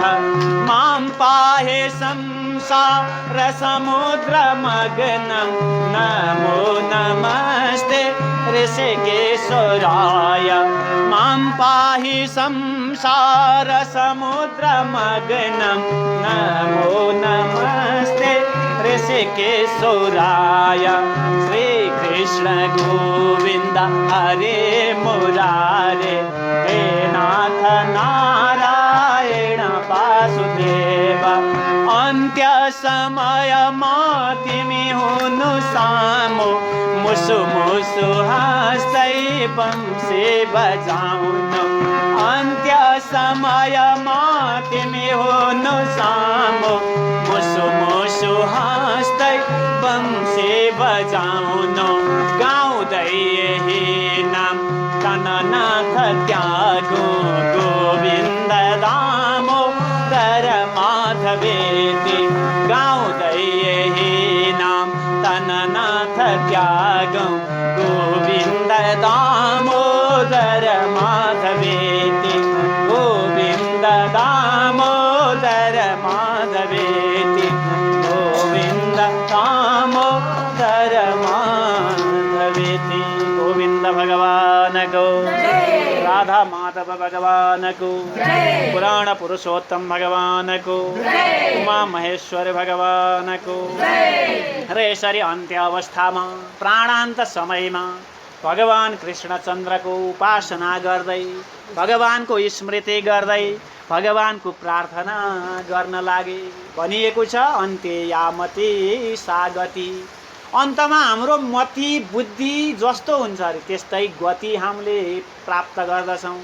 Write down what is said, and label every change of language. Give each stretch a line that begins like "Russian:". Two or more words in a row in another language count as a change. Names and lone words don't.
Sanskrit: मां पाहि संसार समुद्र मग्नं नमो नमस्ते ऋषिकेशराय मां पाहि संसार समुद्रमग्नं नमो नमस्ते ऋषिकेशराय श्रीकृष्ण गोविन्द हरे मुरारे हे नाथ नारायण
Nepali: वासुदेव अन्त्य समयमा तिमी हुनु सामो मुसु मुसु हाँस्दै बंसी बजाउनु अन्त्य समयमा तिमी हुनु सामो मुसु मुसु हाँस्दै बंसी बजाउनु गाउँदै यही नाम गणनाथ त्यागो गोविन्द
Sanskrit: दामोदर माधवेति
Nepali: गाउँदै यही नाम गणनाथ त्यागो
Sanskrit: गोविन्द दामोदर माधवेति गोविन्द दामोदर माधवेति गोविन्द दामोदर माधवेति गोविन्द
Nepali: भगवान को राधा माधव भगवान को पुराण पुरुषोत्तम भगवान को उमा महेश्वर भगवान को र यसरी अन्त्य अवस्थामा प्राणान्त समयमा भगवान कृष्णचन्द्रको उपासना गर्दै भगवानको स्मृति गर्दै भगवानको प्रार्थना गर्न लागे भनिएको छ
Sanskrit: अन्त्य यामति सागति
Nepali: अन्तमा हाम्रो मति बुद्धि जस्तो हुन्छ अरे त्यस्तै गति हामीले प्राप्त गर्दछौँ।